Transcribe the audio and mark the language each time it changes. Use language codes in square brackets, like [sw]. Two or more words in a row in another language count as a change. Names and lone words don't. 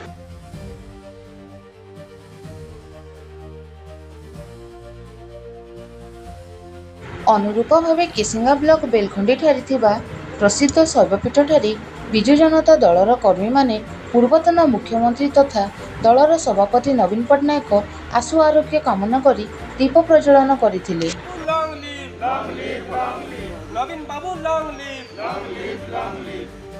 [or] ଅନୁରୂପ ଭାବେ କେସିଙ୍ଗା ବ୍ଲକ ବେଲଖଣ୍ଡିଠାରେ ଥିବା ପ୍ରସିଦ୍ଧ ଶୈବପୀଠଠାରେ ବିଜୁ ଜନତା ଦଳର କର୍ମୀମାନେ ପୂର୍ବତନ ମୁଖ୍ୟମନ୍ତ୍ରୀ ତଥା ଦଳର ସଭାପତି ନବୀନ ପଟ୍ଟନାୟକ ଆଶୁ ଆରୋଗ୍ୟ କାମନା କରି ଦୀପ ପ୍ରଜ୍ୱଳନ କରିଥିଲେ। [en] Long live, long live, long live. Navin Babu, long live, long live, long live.